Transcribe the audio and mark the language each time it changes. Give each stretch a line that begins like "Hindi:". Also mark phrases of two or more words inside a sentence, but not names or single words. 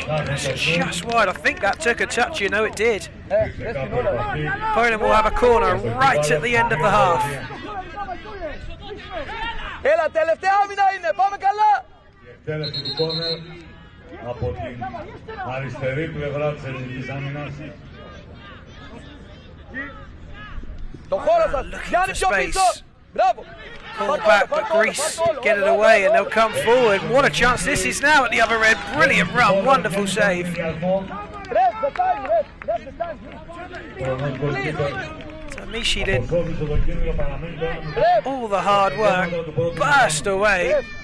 English: That's just wide. I think that took a touch, you know it did. Poland will have a corner right at the end of the half.
Greek: Έλα, τελευταία άμυνα είναι, πάμε καλά! Η εκτέλεση του κόρνερ από την αριστερή πλευρά της ελληνικής άμυνας. Το χώρο σας, Γιάννη πιο πίσω! Μπράβο!
English: Pull back, but Greece get it away and they'll come forward. What a chance this is now at the other end. Brilliant run, wonderful save. So Mishi did all the hard work, burst away.